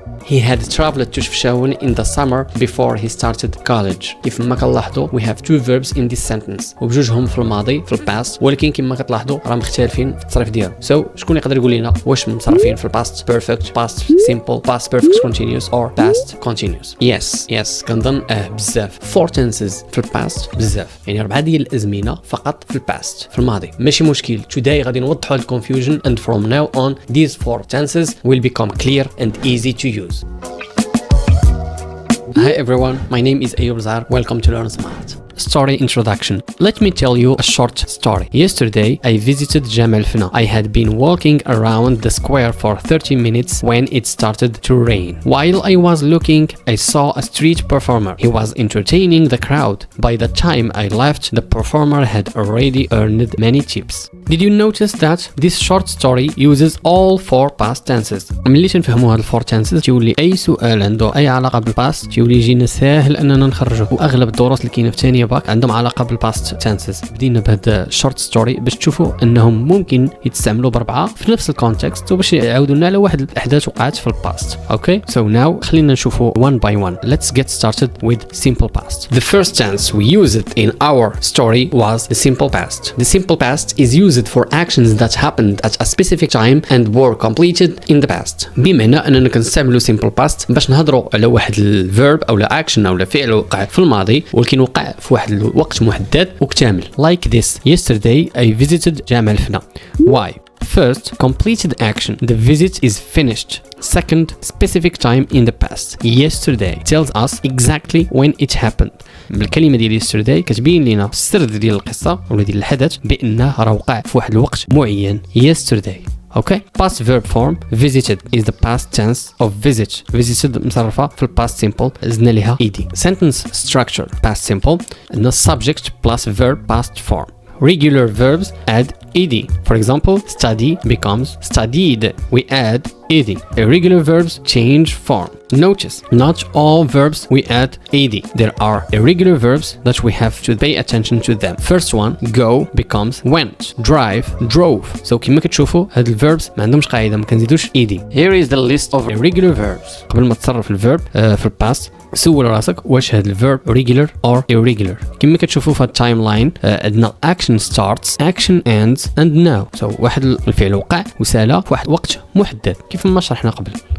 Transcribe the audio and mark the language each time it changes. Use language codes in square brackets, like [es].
[en] he had traveled to Chefchaouen in the summer before he started college. [ar] كيف ما كنلاحظوا [en] we have two verbs in this sentence [ar] وبجوجهم في الماضي في الباست، ولكن كما كتلاحظوا راه مختلفين في التصريف ديالهم. شكون يقدر يقول لنا واش مصرفين في الباست perfect, past simple, past perfect continuous or past continuous؟ yes كنظن بزاف. 4 tenses في الباست بزاف، يعني 4 ديال الازمنه فقط في الباست في الماضي، ماشي مشكل. [en] today [ar] غادي نوضحوا الكونفيوجن [en] and from now on these 4 tenses will become clear and easy to use. Hi everyone, my name is Ayoub Zar. Welcome to Learn Smart. Story introduction. Let me tell you a short story. Yesterday, I visited Jemel. I had been walking around the square for 30 minutes when it started to rain. While I was looking, I saw a street performer. He was entertaining the crowd. By the time I left, the performer had already earned many tips. Did you notice that this short story uses all 4 past tenses؟ [ar] ملي تنفهموا هاد الفور tenses تيولي اي سؤال عنده اي علاقه بالباست تيولي يجينا ساهل اننا نخرجه، واغلب الدروس اللي كاينه في ثانيه باك عندهم علاقه بالباست تنسز. بدينا بهذا الشورت ستوري باش تشوفوا انهم ممكن يتستعملوا ب4 في نفس الكونتكست وباش يعاودوا لنا على واحد الاحداث وقعت في الباست. [en] okay so now [ar] خلينا نشوفوا [en] one by one. Let's get started with simple past. The first tense we used in our story was the simple past. The simple past is used for actions that happened at a specific time and were completed in the past. [ar] بمعنى اننا كنستعملوا simple past باش نهضروا على واحد الفيرب او لا اكشن او لا فعل وقع في الماضي ولكن وقع في واحد الوقت محدد وكامل. [en] Like this. Yesterday I visited جامع الفنا. Why? First, completed action. The visit is finished. Second, specific time in the past. Yesterday tells us exactly when it happened. [ar] الكلمة ديال yesterday كتبين لنا السرد ديال القصة ولا ديال الحدث بأنه راه وقع في واحد الوقت معين. [en] Yesterday. Okay. Past verb form. Visited is the past tense of visit. Visited [ar] مصرفة في [en] past simple [ar] زدنا لها [en] ed. Sentence structure. Past simple. The subject plus verb past form. Regular verbs add ed. For example, study becomes studied. We add ed. Irregular verbs change form. Notice, not all verbs we add ed. There are irregular verbs that we have to pay attention to them. First one, go becomes went. Drive, drove. [ar] So كما كتشوفوا هاد الverbs ما عندهمش قاعدة ما كنزيدوش ed. [en] Here is the list of irregular verbs. [ar] قبل ما تصرف الverb في الباست سول راسك واش هاد الverb regular or irregular. كما كتشوفوا في التايم لاين عندنا [en] action starts, action ends and now. [ar] So واحد الفعل وقع وسال في واحد وقت محدد كيف ما شرحنا قبل.